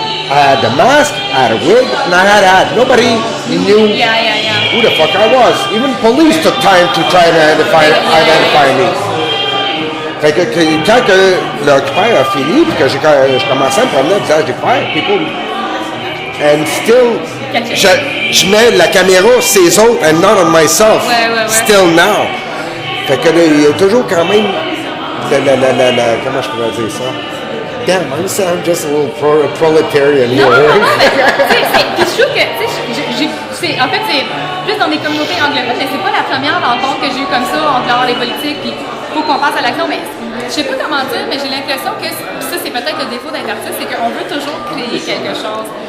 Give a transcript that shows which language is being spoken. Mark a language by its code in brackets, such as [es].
[en] I had the mask, I had a wig, and I had a hat. Nobody knew who the fuck I was. Even police took time to try to identify me. [fr] Fait que quand l'Occupy a fini, puis que je commençais à me promener au visage des frères, [en] people, and still, [fr] je mets la caméra sur les autres [en] and not on myself. Still now. [fr] Fait que il y a toujours quand même comment je pourrais dire ça? [en] Damn, I'm just a little proletarian here. [fr] Non, puis je trouve que, en fait, c'est plus dans des communautés anglophones, mais c'est pas la première rencontre que j'ai eue comme ça entre l'art et les politiques, puis il faut qu'on passe à l'action, mais je sais pas comment dire, mais j'ai l'impression que ça, c'est peut-être le défaut d'être artiste, c'est qu'on veut toujours créer quelque chose.